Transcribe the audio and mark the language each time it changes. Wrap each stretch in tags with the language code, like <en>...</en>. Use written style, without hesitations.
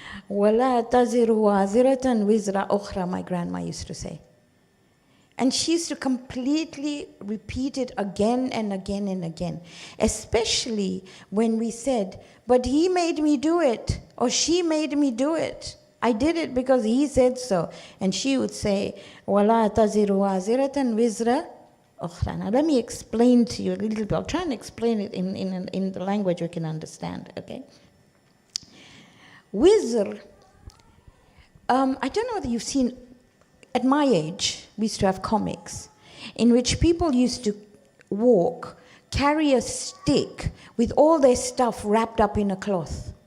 <ar>وَلَا تَزِرُ وَازِرَةً وِزْرَ أُخْرَى,</ar> <en>my grandma used to say. And she used to completely repeat it again and again and again. Especially when we said, but he made me do it, or she made me do it. I did it because he said so. And she would say,</en> <ar>وَلَا تَزِرُ وَازِرَةً وِزْرَ أُخْرَى.</ar> <en>Now let me explain to you a little bit. I'll try and explain it in the language we can understand, okay? Wizr, I don't know whether you've seen, at my age, we used to have comics in which people used to walk, carry a stick with all their stuff wrapped up in a cloth.</en>